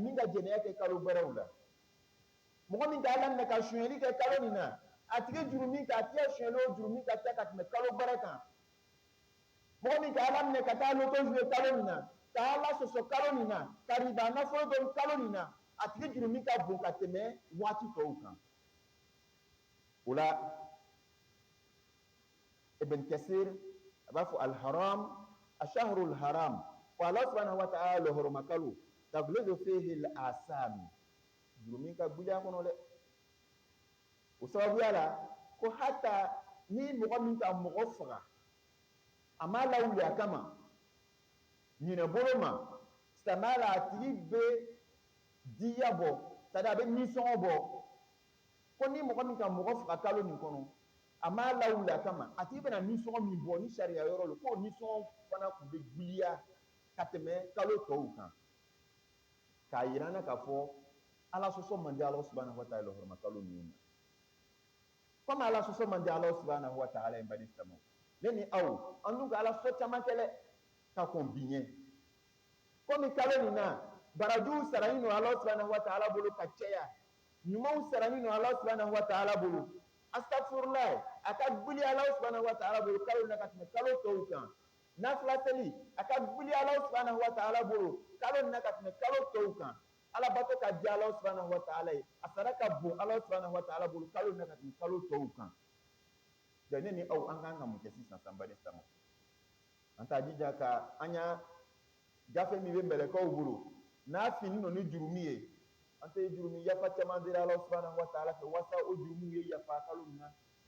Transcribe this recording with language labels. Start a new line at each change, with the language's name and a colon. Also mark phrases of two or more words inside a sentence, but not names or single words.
Bambara: min ka jɛnɛya kɛ kalo bɛrɛw la mɔgɔ min ka ala minɛ ka sonyɛli kɛ kalo nin na a tigi jurumi ka tigɛ sonyɛli o jurumi ka ca ka tɛmɛ kalo bɛrɛ kan mɔgɔ min ka ala minɛ ka taa
French: loto jouer
Bambara: kalo nin na ka ala sɔsɔ kalo nin na ka riba nafolo dɔn kalo nin na a tigi jurumi ka bon ka tɛmɛ waati tɔw kan o la ibn Kasir a b'a fɔ
Arabic: الحرام أشهر الحرام
Bambara: ko ala
Arabic: سبحانه وتعالى
Bambara: lahoroma kalo taglidu
Arabic: فيه الآثام
Bambara: jurumi ka gbiliya kɔnɔ dɛ o sababuya la ko hata ni mɔgɔ min ka mɔgɔ faga a ma lawuli a kama ɲinɛ bolo ma silamɛya la a tigi bɛ diya bɔ c'est-à-dire a bɛ nisɔngɔ bɔ ko ni mɔgɔ min ka mɔgɔ faga kalo nin kɔnɔ a ma lawuli a kama a tigi bɛna nisɔngɔ min bɔ ni sariya yɔrɔ lo k'o nisɔngɔ fana tun bɛ gbiliya ka tɛmɛ kalo tɔw kan k'a yira an na k'a fɔ ala sɔsɔ man di ala
Arabic: سبحانه وتعالى
Bambara: hɔrɔma kalo ninnu na komi ala sɔsɔ man di ala
Arabic: سبحانه وتعالى
Bambara: ye bani silamɛw ne ni aw an dun ka ala sɔ caman kɛ dɛ ka kɔn bi ɲɛ komi kalo nin na barajiw sarani no ala
Arabic: سبحانه وتعالى
Bambara: bolo ka caya ɲumanw sarani no ala
Arabic: سبحانه وتعالى
Bambara: bolo astagfirullah a ka gbili ala
Arabic: سبحانه وتعالى
Bambara: bolo kalo na ka tɛmɛ kalo tɔw kan nafila seli a ka gbili ala
Arabic: سبحانه وتعالى
Bambara: bolo kalo na ka tɛmɛ kalo tɔw kan ala bato ka di ala
Arabic: سبحانه وتعالى
Bambara: ye a sara ka bon ala
Arabic: سبحانه وتعالى
Bambara: bolo kalo na ka tɛmɛ kalo tɔw kan donc ne ni aw an kan ka mun kɛ sisan sanbari sama an t'a jija ka an y'a gafe min bɛ mɛlɛkɛw bolo n'a fini no ni jurumi ye an tɛ jurumi yafa caman dira ala
Arabic: سبحانه وتعالى
Bambara: fɛ wasa o jurumiw ye yafa kalo min na